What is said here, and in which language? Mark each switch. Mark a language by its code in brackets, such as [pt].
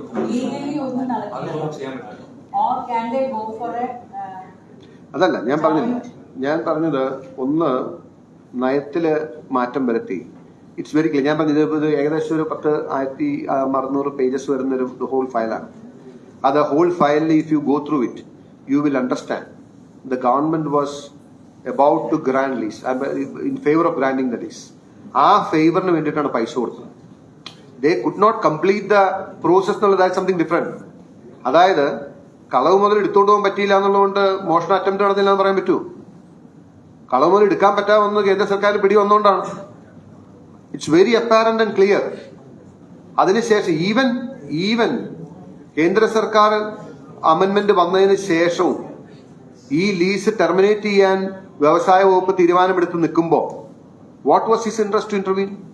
[en] legally [ml] ഒന്നും നടക്കില്ല. [en] or can they go for a [ml] അതല്ല ഞാൻ പറഞ്ഞത് ഒന്ന് നയത്തില് മാറ്റം വരുത്തി. [en] It's very clear. [ml] ഞാൻ പറഞ്ഞത് ഏകദേശം ഒരു 10,600 പേജസ് വരുന്ന ഒരു whole ഫയലാണ്. [en] the whole file, if you go through it, you will understand. The government was about to grant lease, in favor of granting the lease. [ml] ആ ഫേവറിന് വേണ്ടിയിട്ടാണ് പൈസ കൊടുത്തത്. [en] They could not complete the process [ml] എന്നുള്ളത്, [en] that's something different. [ml] അതായത് കളവ് മുതൽ എടുത്തുകൊണ്ട് പോകാൻ പറ്റിയില്ല എന്നുള്ളതുകൊണ്ട് മോഷണ അറ്റംപ്റ്റ് നടന്നില്ല എന്ന് പറയാൻ പറ്റൂ? കളവ് മുതൽ എടുക്കാൻ പറ്റാമെന്ന് കേന്ദ്ര സർക്കാർ പിടി വന്നുകൊണ്ടാണ്. [en] It's very apparent and clear. [ml] അതിനുശേഷം ഈവൻ കേന്ദ്ര സർക്കാർ അമെന്റ്മെന്റ് വന്നതിന് ശേഷവും ഈ ലീസ് ടെർമിനേറ്റ് ചെയ്യാൻ വ്യവസായ വകുപ്പ് തീരുമാനമെടുത്ത് നിൽക്കുമ്പോൾ [en] What was his interest to intervene?